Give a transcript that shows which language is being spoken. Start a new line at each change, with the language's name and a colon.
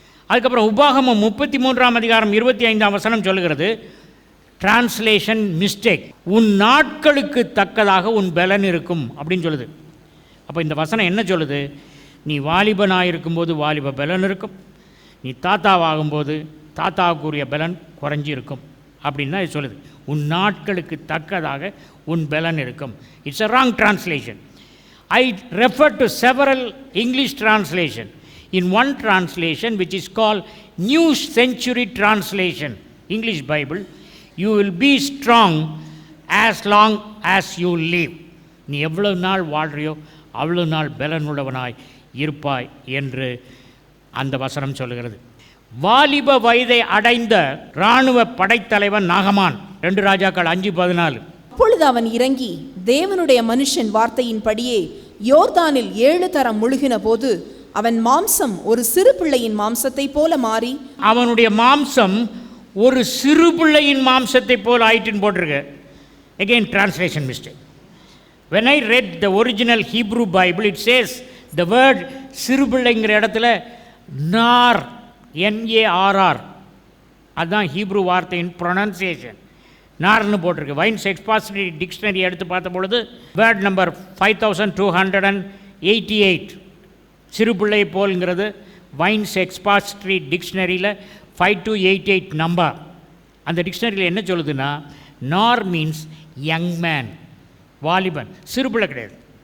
Tamil: அதுக்கப்புறம் உபாகமம் 33ஆம் அதிகாரம் 25ஆம் வசனம் சொல்லுகிறது, டிரான்ஸ்லேஷன் மிஸ்டேக், உன் நாட்களுக்கு தக்கதாக உன் பலன் இருக்கும் அப்படின்னு சொல்லுது. அப்போ இந்த வசனம் என்ன சொல்லுது? நீ வாலிபனாக இருக்கும்போது வாலிப பலன் இருக்கும், நீ தாத்தாவாகும்போது தாத்தாவுக்குரிய பலன் குறைஞ்சி இருக்கும் அப்படின்னு தான் இது சொல்லுது. உன் நாட்களுக்கு தக்கதாக உன் பலன் இருக்கும்.
English: It's a wrong translation. I refer to several English translation. In one translation which is called New Century Translation, English Bible, you will be strong as long as you live.
Tamil: நீ எவ்வளவு நாள் வாழ்றியோ அவ்வளவு நாள் பலனுள்ளவனாய் இருப்பாய் என்று அந்த வசனம் சொல்லுகிறது. வாலிப வயதை அடைந்த இராணுவ படைத்தலைவன் நாகமான், 2 ராஜாக்கள் 5:14. அப்பொழுது அவன் இறங்கி தேவனுடைய மனுஷன் வார்த்தையின்படியே யோர்தானில் 7 தரம் முழுகின போது அவன் மாம்சம் ஒரு சிறு பிள்ளையின் மாம்சத்தை போல மாறி, அவனுடைய மாம்சம் ஒரு சிறு பிள்ளையின் மாம்சத்தை போல் ஆயிட்டுன்னு போட்டிருக்கு. Again translation mistake.
English: When I read the original Hebrew Bible, it says the word
Tamil: சிறுபிள்ளைங்கிற இடத்துல நார், NARR, அதுதான் ஹீப்ரூ வார்த்தையின் ப்ரொனன்சியேஷன். நார்னு போட்டிருக்கு. வைன்ஸ் எக்ஸ்பாசிட்டரி டிக்ஷனரி எடுத்து பார்த்த பொழுது word number 5288 சிறுபிள்ளை போல்ங்கிறது wines expository டிக்ஷனரியில் 5288 number. அந்த டிக்ஷனரியில் என்ன சொல்லுதுன்னா, நார்
English: means young man,
Tamil: வாலிபன், சிறுபிள்ளை கிடையாது.